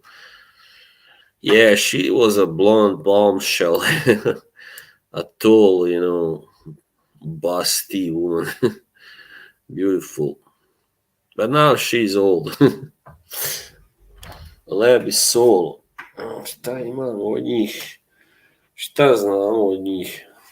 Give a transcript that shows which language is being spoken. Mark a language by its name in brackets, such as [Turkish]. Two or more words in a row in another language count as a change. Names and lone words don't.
[English] Yeah, she was a blonde bombshell, a tall, busty woman, beautiful. But now she's old. Lebi Soul. [Serbian] Šta imamo od njih? Šta znamo od njih?